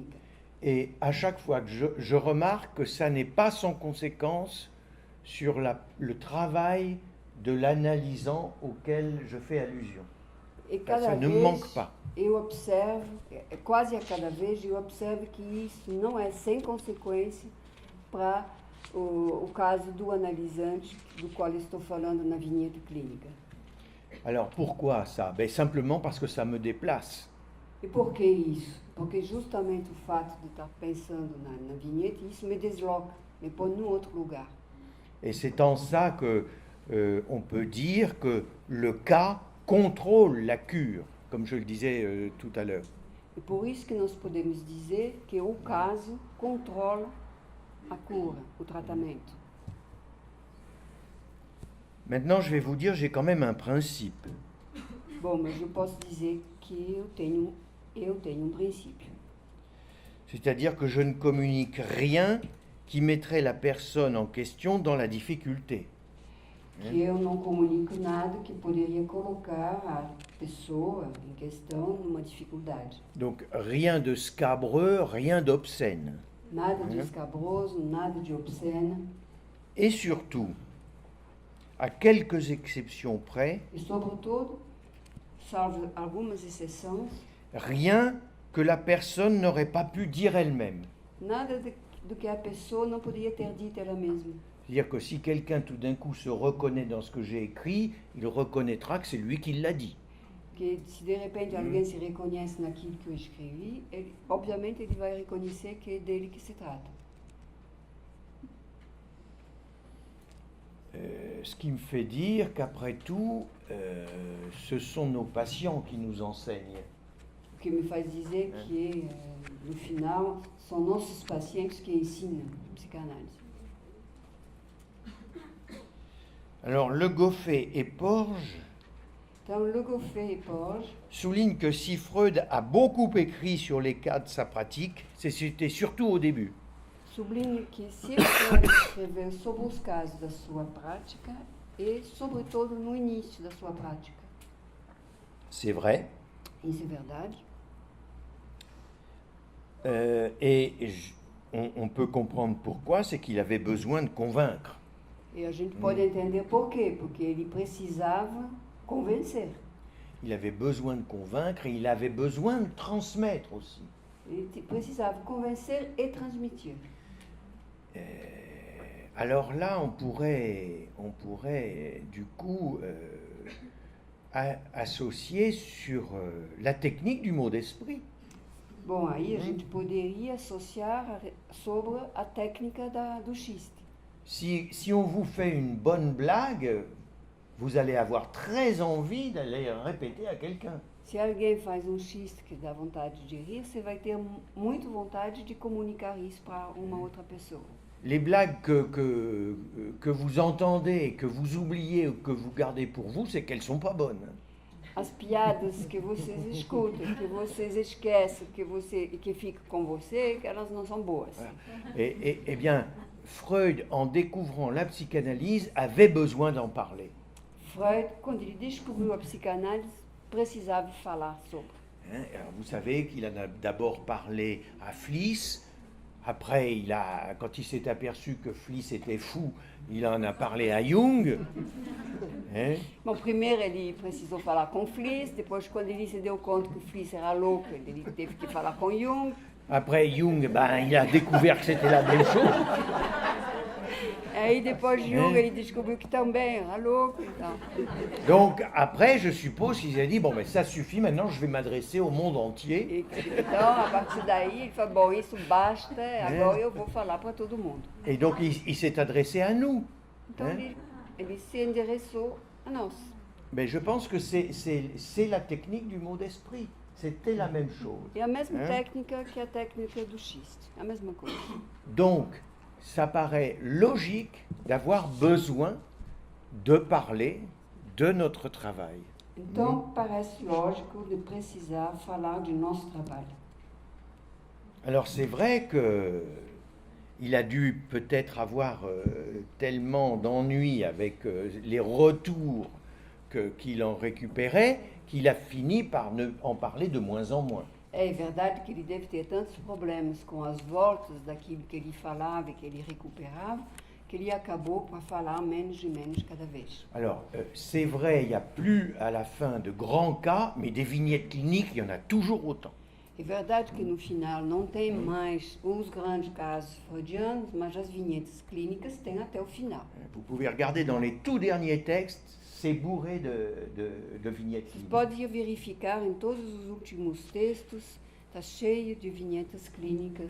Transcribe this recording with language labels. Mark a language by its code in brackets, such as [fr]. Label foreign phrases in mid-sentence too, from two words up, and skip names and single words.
[fr] Et à chaque fois que je remarque que ça n'est pas sans conséquence sur le travail de l'analysant auquel je fais allusion. [pt] E cada [fr] Ça ne [pt] vez [fr] manque pas. [pt] eu observo, quase a cada vez eu observo que isso não é sem consequência para o caso do analisante do qual estou falando na vinheta clínica. [fr] Alors pourquoi ça? Ben, simplement parce que ça me déplace. [pt] E por que isso? Porque justamente o fato de estar pensando na vinheta, isso me desloca, me põe num outro lugar. [fr] Et c'est en ça que on peut dire que le cas contrôle la cure, comme je le disais tout à l'heure. [pt] E por isso que nós podemos dizer que o caso controla a cura, o tratamento. [fr] Maintenant, je vais vous dire, j'ai quand même un principe. [pt] Bom, mas eu posso dizer que eu tenho princípio. [fr] C'est-à-dire que je ne communique rien qui mettrait la personne en question dans la difficulté. [pt] Que eu não comunico nada que poderia colocar a pessoa em questão numa dificuldade. [fr] Donc rien de scabreux, rien d'obscène. [pt] Nada de escabroso, nada de obsceno. [fr] Et surtout, à quelques exceptions près, [pt] E sobretudo, salvo algumas exceções, [fr] rien que la personne n'aurait pas pu dire elle-même. [pt] nada do que a pessoa não poderia ter dito ela mesma. [fr] C'est-à-dire que si quelqu'un tout d'un coup se reconnaît dans ce que j'ai écrit, il reconnaîtra que c'est lui qui l'a dit. [pt] Que se de repente alguém se reconhece naquilo que eu escrevi, obviamente ele vai reconhecer que é dele que se trata. [fr] Ce qui me fait dire qu'après tout, ce sont nos patients qui nous enseignent. [pt] O que me faz dizer que, no final, são nossos pacientes que ensinam psicanálise. [fr] Alors, Le Goffet et Porges [pt] Então, Le Goffet et Porges [fr] soulignent que si Freud a beaucoup écrit sur les cas de sa pratique, c'était surtout au début. [pt] sublinham que se Freud escreveu sobre os casos da sua prática e, sobretudo, no início da sua prática. [fr] C'est vrai. [pt] Isso é verdade. [fr] On peut comprendre pourquoi, c'est qu'il avait besoin de convaincre. [pt] E a gente pode entender por quê, porque ele precisava convencer. [fr] Il avait besoin de convaincre et il avait besoin de transmettre aussi. [pt] Ele precisava convencer e transmitir. [fr] Alors là, on pourrait du coup associer sur la technique du mot d'esprit. [pt] Bom, aí a gente poderia associar sobre a técnica do xiste. [fr] Si on vous fait une bonne blague, vous allez avoir très envie d'aller répéter à quelqu'un. [pt] Se alguém faz xiste que dá vontade de rir, você vai ter muito vontade de comunicar isso para uma outra pessoa. [fr] Les blagues que vous entendez, que vous oubliez ou que vous gardez pour vous, c'est qu'elles ne sont pas bonnes. [pt] As piadas que vocês escutam, que vocês esquecem, que ficam com você, que elas não são boas. [fr] Eh bien, Freud, en découvrant la psychanalyse, avait besoin d'en parler. [pt] Freud, quando ele descobriu a psicanálise, precisava falar sobre. [fr] Alors, vous savez qu'il en a d'abord parlé à Fliess. Après, quand il s'est aperçu que Fliess était fou, il en a parlé à Jung. [pt] Bom, primeiro ele precisou falar com Fliess, depois quando ele se deu conta que o Fliess era louco, ele teve que falar com Jung. [fr] Après, Jung, il a découvert que c'était la même chose. [pt] Aí depois de Jung, ele descobriu que também era louco. Então. [fr] Donc, après, je suppose qu'il a dit, bon, mais ça suffit, maintenant je vais m'adresser au monde entier. [pt] Então, a partir daí, ele falou, bom, isso basta, agora eu vou falar para todo mundo. [fr] Et donc, il s'est adressé à nous. [pt] Então, ele se endereçou a nós. [fr] Mais je pense que c'est la technique du mot d'esprit. C'était la même chose. [pt] É a mesma técnica que a técnica do xiste, a mesma coisa. [fr] Donc, ça paraît logique d'avoir besoin de parler de notre travail. [pt] Então, parece lógico de precisar falar de nosso trabalho. [fr] Alors, c'est vrai que il a dû peut-être avoir tellement d'ennuis avec les retours qu'il en récupérait, qu'il a fini par en parler de moins en moins. [pt] É verdade que ele deve ter tantos problemas com as voltas daquilo que ele falava e que ele recuperava, que ele acabou por falar menos e menos cada vez. [fr] Alors, c'est vrai, il n'y a plus à la fin de grands cas, mais des vignettes cliniques, il y en a toujours autant. [pt] É verdade que no final não tem mais os grandes casos freudianos, mas as vinhetas clínicas tem até o final. [fr] Vous pouvez regarder dans les tout derniers textes, c'est bourré de vignettes [pt] Você [fr] cliniques. [pt] pode verificar em todos os últimos textos, está cheio de vinhetas clínicas.